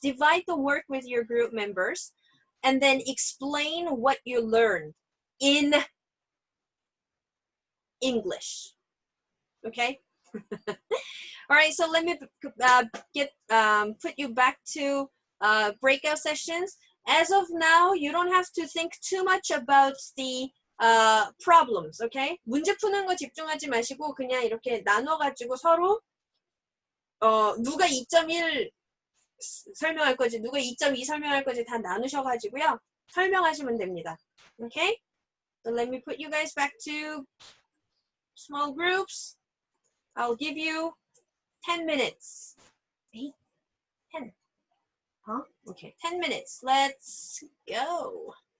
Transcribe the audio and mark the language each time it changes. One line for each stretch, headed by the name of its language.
English: Divide the work with your group members, and then explain what you learned in English, okay? All right, so let me put you back to breakout sessions. As of now, you don't have to think too much about the problems, okay?
Korean: 문제 푸는 거 집중하지 마시고 그냥 이렇게 나눠가지고 서로 누가 2.1 설명할 거지, 누가 2.2 설명할 거지 다 나누셔가지고요. 설명하시면 됩니다.
English: Okay? So let me put you guys back to small groups. I'll give you 10 minutes. 8, 10. Huh? Okay, 10 minutes. Let's go.